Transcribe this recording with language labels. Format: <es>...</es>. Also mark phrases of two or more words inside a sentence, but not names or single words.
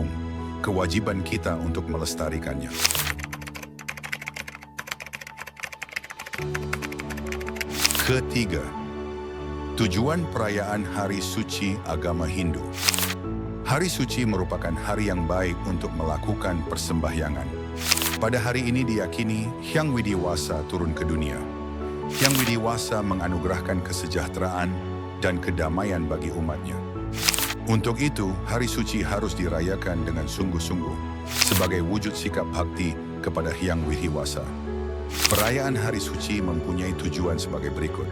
<id>Kewajiban kita untuk melestarikannya. Ketiga, tujuan perayaan Hari Suci Agama Hindu. Hari suci merupakan hari yang baik untuk melakukan persembahyangan. Pada hari ini diyakini Hyang Widiwasa turun ke dunia. Hyang Widiwasa menganugerahkan kesejahteraan dan kedamaian bagi umatnya. Untuk itu, hari suci harus dirayakan dengan sungguh-sungguh sebagai wujud sikap bakti kepada Hyang Widiwasa. Perayaan hari suci mempunyai tujuan sebagai berikut.</id>